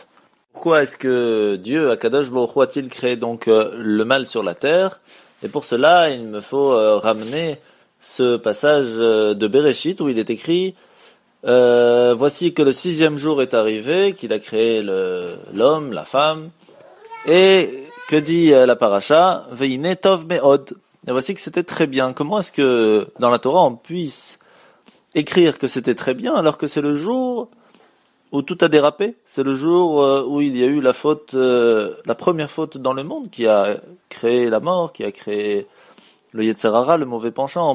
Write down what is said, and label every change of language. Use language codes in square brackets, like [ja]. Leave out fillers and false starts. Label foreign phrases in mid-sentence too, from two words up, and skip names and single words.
[fr] Pourquoi est-ce que Dieu, [he] הקדוש ברוך הוא, [fr] a-t-il créé donc le mal sur la terre? Et pour cela, il me faut ramener ce passage de Bereshit où il est écrit voici que le 6e jour est arrivé, qu'il a créé l'homme, la femme, et que dit la paracha? [he] והנה טוב מאד. [fr] Et voici que c'était très bien. Comment est-ce que dans la Torah on puisse écrire que c'était très bien alors que c'est le jour où tout a dérapé? C'est le jour où il y a eu la faute, la première faute dans le monde qui a créé la mort, qui a créé le [he] יצר הרע, [fr] le mauvais penchant.